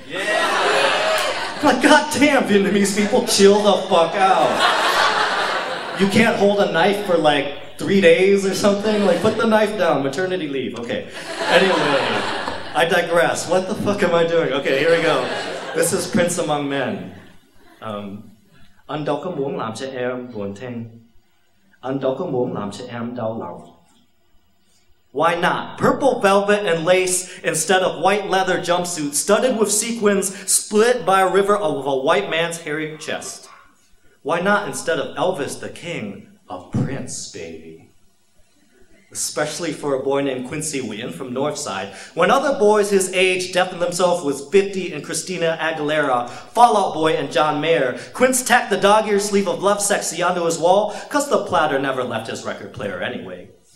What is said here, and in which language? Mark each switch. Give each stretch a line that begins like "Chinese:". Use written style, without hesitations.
English: Yeah! Like, goddamn, Vietnamese people, chill the fuck out. You can't hold a knife for like 3 days or something? Like, put the knife down, maternity leave. Okay. Anyway, I digress. What the fuck am I doing? Okay, here we go. This is Prince Among Men.
Vietnamese: Anh đâu có muốn làm cho em buồn thêm. Anh đâu có muốn làm cho em đau lòng.
English: Why not? Purple velvet and lace instead of white leather jumpsuit studded with sequins split by a river of a white man's hairy chest. Why not instead of Elvis the King of Prince, baby? Especially for a boy named Quincy Nguyen from Northside. When other boys his age deafened themselves with 50 and Christina Aguilera, Fall Out Boy and John Mayer, Quince tacked the dog-ear sleeve of Love Sexy onto his wall, cause the platter never left his record player anyway.